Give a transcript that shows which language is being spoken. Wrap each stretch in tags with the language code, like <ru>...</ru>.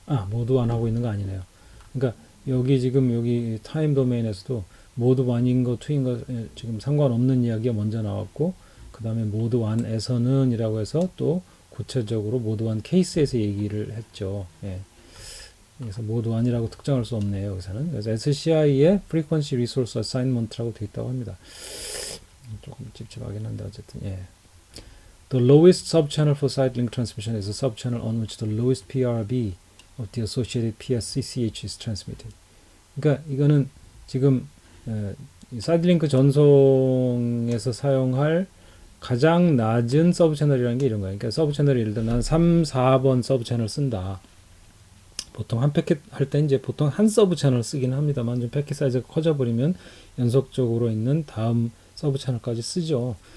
<ko>모드 1 하고 있는 거 아니네요. 그러니까 여기 타임 도메인에서도 모드 1인 거 2인 거 지금 상관없는 이야기가 먼저 나왔고 그 다음에 모드 1에서는 이라고 해서 또 구체적으로 모드 1 케이스에서 얘기를 했죠. 예. 그래서 모드 1이라고 특정할 수 없네요. 여기서는. 그래서 SCI의 Frequency Resource Assignment라고 되어 있다고 합니다. 조금 찝찝하긴 한데 어쨌든 예.</ko> <en>The lowest subchannel for Sidelink transmission is a subchannel on which the lowest PRB of the associated PSCCH is transmitted.</en> <ko>그러니까 이거는 지금 사이드링크 전송에서 사용할 가장 낮은 서브 채널이라는 게 이런 거예요. 그러니까 서브 채널이 예를 들어 난 3, 4번 서브 채널 쓴다. 보통 한 패킷 할 때 이제 보통 한 서브 채널 쓰긴 합니다만 좀 패킷 사이즈가 커져버리면 연속적으로 있는 다음 서브 채널까지 쓰죠.</ko>